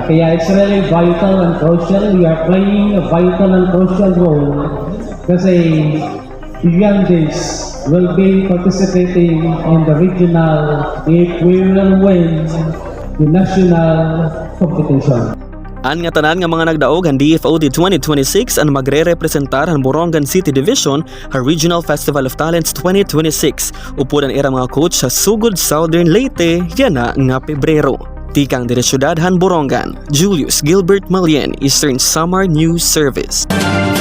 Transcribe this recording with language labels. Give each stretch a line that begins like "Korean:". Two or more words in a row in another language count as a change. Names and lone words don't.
English: Kaya it's really vital and crucial. We are playing a vital and crucial role kasi beyond this, will be participating in the regional if we will win the national competition.
Waray: An nga tanan nga mga nagdaog ang DFOT 2026 ang magre-representar ang Borongan City Division ang Regional Festival of Talents 2026. Upod ang era mga coach sa Sugod Southern Leyte yana nga Pebrero. Tikang dire syudad han Borongan, Julius Gilbert Malien, Eastern Samar News Service.